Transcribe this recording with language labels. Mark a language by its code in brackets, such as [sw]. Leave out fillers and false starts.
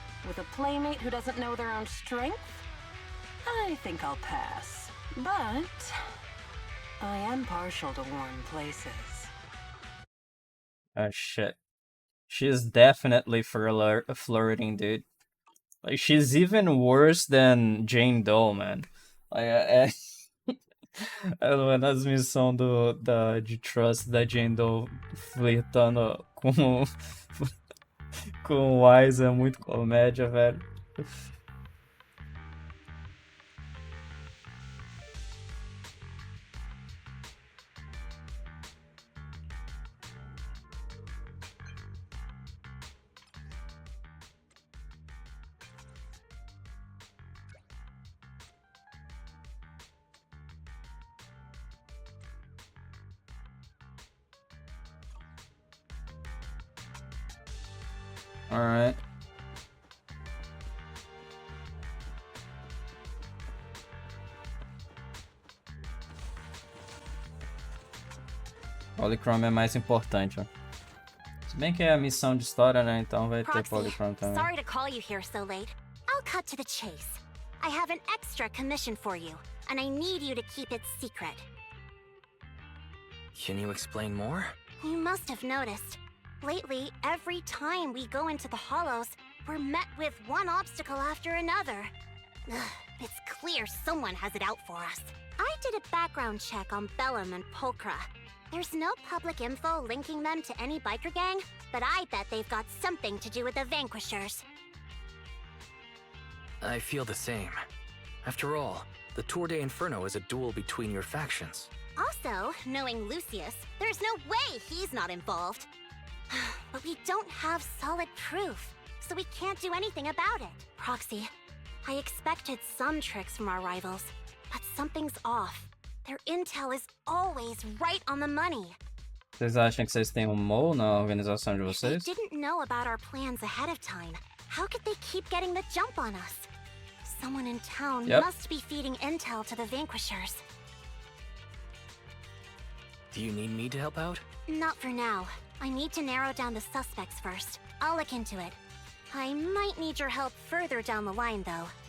[en] With a playmate who doesn't know their own strength? I think I'll pass. But I am partial to warm places. Oh shit. She's definitely flirting, dude. Like, she's even worse than Jane Doe, man. [pt] Like, ela nas missões de Trust da Jane Doe flertando com o Wise é muito comédia, velho. [en] Alright. [pt] Polychrome é mais importante, ó. Se bem que é a missão de história, né? Então vai ter Polychrome também. [en] Sorry to call you here so late. I'll cut to the chase. I have an extra commission for you, and I need you to keep it secret. Can you explain more? You must have noticed. Lately, every time we go into the Hollows, we're met with one obstacle after another. Ugh, it's clear someone has it out for us. I did a background check on Bellum and Pulchra. There's no public info linking them to any biker gang, but I bet they've got something to do with the Vanquishers. I feel the same. After all, the Tour de Inferno is a duel between your factions. Also, knowing Lucius, there's no way he's not involved. But we don't have solid proof, so we can't do anything about it. Proxy, I expected some tricks from our rivals, but something's off. Their intel is always right on the money. [pt] Vocês acham que vocês têm mole na organização de [en] They [pt] vocês? [en] didn't know about our plans ahead of time. How could they keep getting the jump on us? Someone in town must be feeding intel to the Vanquishers. Do you need me to help out? Not for now. I need to narrow down the suspects first. I'll look into it. I might need your help further down the line, though.